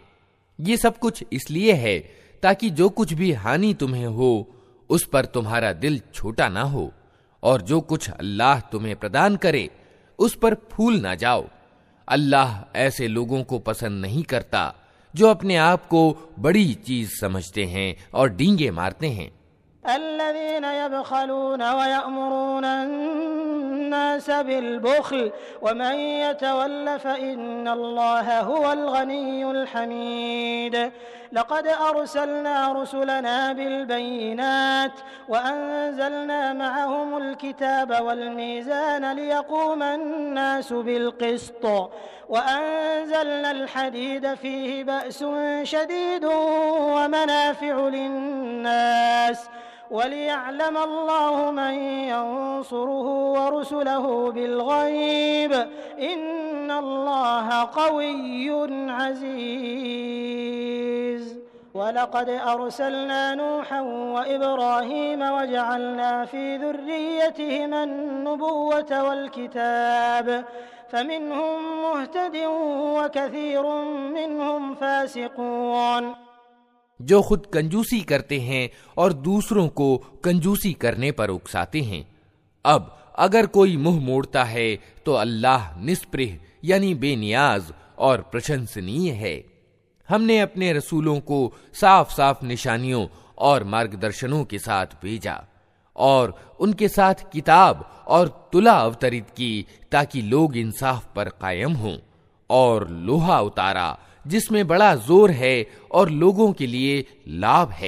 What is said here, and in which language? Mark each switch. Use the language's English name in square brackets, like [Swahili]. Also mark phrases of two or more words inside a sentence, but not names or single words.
[Hindi] ये सब कुछ इसलिए है ताकि जो कुछ भी हानि तुम्हें हो उस पर तुम्हारा दिल छोटा ना हो और जो कुछ अल्लाह तुम्हें प्रदान करे उस पर फूल ना जाओ। अल्लाह ऐसे लोगों को पसंद नहीं करता जो अपने आप को बड़ी चीज समझते हैं और डींगे मारते हैं। [Arabic] الذين يبخلون ويأمرون الناس بالبخل ومن يتول فإن الله هو الغني الحميد. لقد أرسلنا رسلنا بالبينات وأنزلنا معهم الكتاب والميزان ليقوم الناس بالقسط وأنزلنا الحديد فيه بأس شديد ومنافع للناس وليعلم الله من ينصره ورسله بالغيب إن الله قوي عزيز. ولقد أرسلنا نوحا وإبراهيم وجعلنا في ذريتهما النبوة والكتاب فمنهم مهتد وكثير منهم فاسقون. [Hindi] जो खुद कंजूसी करते हैं और दूसरों को कंजूसी करने पर उकसाते हैं। अब अगर कोई मुंह मोड़ता है तो अल्लाह निस्पृह यानी बेनियाज और प्रशंसनीय है। हमने अपने रसूलों को साफ साफ निशानियों और मार्गदर्शनों के साथ भेजा और उनके साथ किताब और तुला अवतरित की ताकि लोग इंसाफ पर कायम हों, और लोहा उतारा जिसमें बड़ा जोर है और लोगों के लिए लाभ है।